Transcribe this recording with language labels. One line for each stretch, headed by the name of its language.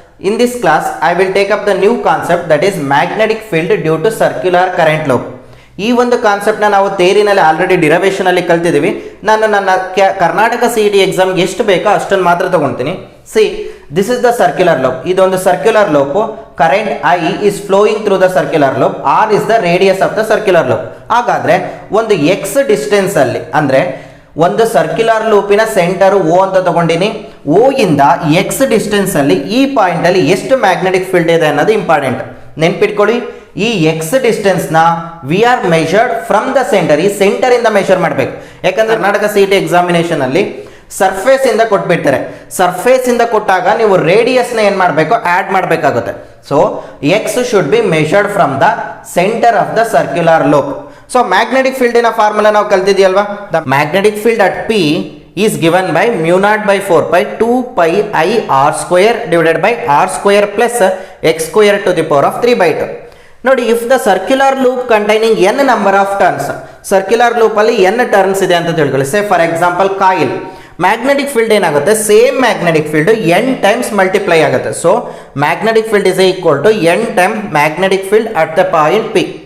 English: In this class, I will take up the new concept that is magnetic field due to circular current loop.
Kannada: ಈ ಒಂದು ಕಾನ್ಸೆಪ್ಟ್ನ ನಾವು ಥಿಯರಿನಲ್ಲಿ already ಡಿರೈವೇಷನಲ್ಲಿ ಕಲ್ತಿದ್ದೀವಿ. ನಾನು ನನ್ನ Karnataka CET ಎಕ್ಸಾಮ್ಗೆ ಎಷ್ಟು ಬೇಕೋ ಅಷ್ಟನ್ನು ಮಾತ್ರ ತಗೊಳ್ತೀನಿ.
English: See this is the circular loop.
Kannada: ಇದೊಂದು circular loop.
English: Current I is flowing through the circular loop. R is the radius of the circular loop.
Kannada: ಹಾಗಾದರೆ ಒಂದು x ಡಿಸ್ಟೆನ್ಸ್ ಅಲ್ಲಿ ಅಂದರೆ ಒಂದು ಸರ್ಕ್ಯುಲರ್ ಲೂಪಿನ ಸೆಂಟರ್ O ಅಂತ ತಗೊಂಡಿನಿ. O ಇಂದ x ಡಿಸ್ಟೆನ್ಸ್ ಅಲ್ಲಿ ಈ ಪಾಯಿಂಟ್ ಅಲ್ಲಿ ಎಷ್ಟು ಮ್ಯಾಗ್ನೆಟಿಕ್ ಫೀಲ್ಡ್ ಇದೆ ಅನ್ನೋದು ಇಂಪಾರ್ಟೆಂಟ್. ನೆನ್ಪಿಟ್ಕೊಳ್ಳಿ, ಈ x ಡಿಸ್ಟೆನ್ಸ್ ನ
English: We are measured from the centre.
Kannada: ಈ ಸೆಂಟರ್ ಇಂದ ಮೆಷರ್ ಮಾಡಬೇಕು. ಯಾಕಂದ್ರೆ ಕರ್ನಾಟಕ CET ಎಕ್ಸಾಮಿನೇಷನ್ ಅಲ್ಲಿ ಸರ್ಫೇಸ್ ಇಂದ ಕೊಟ್ಬಿಡ್ತಾರೆ. ಸರ್ಫೇಸ್ ಇಂದ ಕೊಟ್ಟಾಗ ನೀವು ರೇಡಿಯಸ್ ನ ಏನ್ ಮಾಡಬೇಕು, ಆಡ್ ಮಾಡಬೇಕಾಗುತ್ತೆ.
English: So x should be measured from the centre of the circular loop.
Kannada: So magnetic field ನ ಫಾರ್ಮುಲಾ ನಾವು ಕಲ್ತಿದೀಯಲ್ವಾ.
English: The magnetic field at P is given by mu naught by 4 pi 2 pi I r square divided by r square plus x square to the power of 3 by 2. ನೋಡಿ, if the
Kannada: circular loop containing n number of turns, circular loop ಅಲ್ಲಿ n turns ಇದೆ ಅಂತ ತಿಳ್ಕೊಳ್ಳಿ. Say for example coil, magnetic field ಏನಾಗುತ್ತೆ, same magnetic field n times multiply ಆಗುತ್ತೆ.
English: So magnetic field is equal to n time magnetic field at the point P.